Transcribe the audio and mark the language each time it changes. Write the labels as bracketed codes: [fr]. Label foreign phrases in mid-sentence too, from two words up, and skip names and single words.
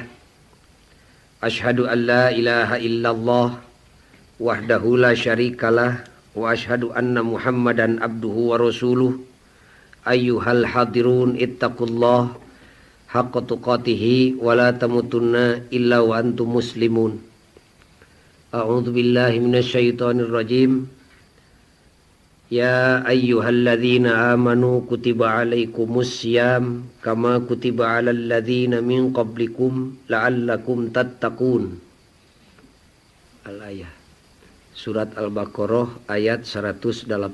[ar] أشهد أن لا إله إلا الله وحده لا شريك له وأشهد أن محمدا عبده ورسوله. أيها الحاضرون اتقوا الله حق تقاته ولا تموتن إلا وأنتم مسلمون. أعوذ بالله من الشيطان الرجيم. يا أيها الذين آمنوا كتب عليكم الصيام كما كتب على الذين من قبلكم لعلكم تتقون. [id] Al-ayah. Surat Al-Baqarah ayat 183.